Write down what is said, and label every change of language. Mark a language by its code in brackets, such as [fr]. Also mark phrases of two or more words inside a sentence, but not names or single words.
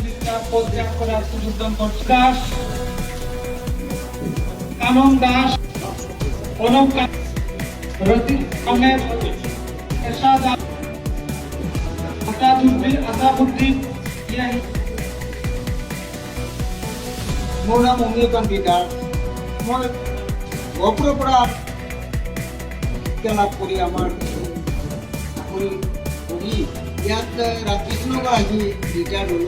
[bn] তার পদ ত্যাগ করে আত্মযোগদান করছে দাস, কানন দাস, অনুপ রতিক আহমেদ, এরশাদ আতাবউদ্দিন ইয়াহি। [as] মোৰ নাম অমিয়কান্ত বিদাৰ। মই গহপুৰৰ পৰা শিক্ষা লাভ কৰি আমাৰ চাকৰি কৰি ইয়াত ৰাজকৃষ্ণনগৰ আহি ৰিটায়াৰ্ড হ'লোঁ।